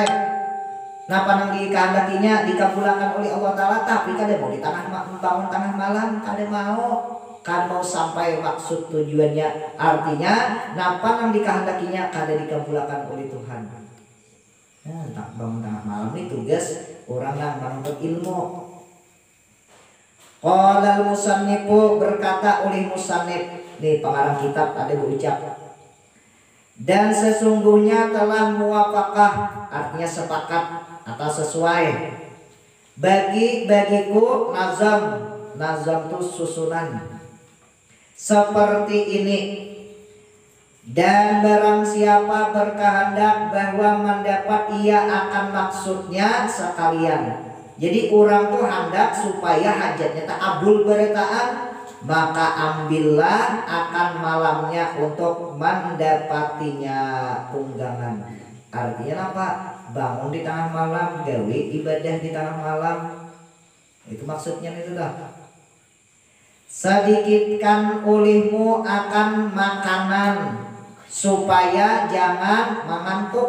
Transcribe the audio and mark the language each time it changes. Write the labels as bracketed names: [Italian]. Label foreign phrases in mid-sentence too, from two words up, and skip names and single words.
[Banjar] Napa nang dikehendakinya dikabulkan oleh Allah Ta'ala, tapi kadang mau di bangun tengah malam, kadang mau sampai maksud tujuannya. Artinya napa nang dikehendakinya kadang dikabulkan oleh Tuhan. Tak bangun tengah malam ini tugas orang yang menuntut ilmu. [Arabic] قال المصنف [Banjar] berkata oleh musannif, nih pengarang kitab ada berucap, dan sesungguhnya telah muwafaqah, artinya sepakat atau sesuai, bagiku nazam itu susunan seperti ini. Dan barang siapa berkehendak bahwa mendapat ia akan maksudnya sekalian. Jadi orang tuh hendak supaya hajatnya tak abul beretaan, maka ambillah akan malamnya untuk mendapatinya tunggangan. Artinya apa? Bangun di tengah malam, gawe ibadah di tengah malam. Itu maksudnya itu dah. Sedikitkan olehmu akan makanan supaya jangan mengantuk.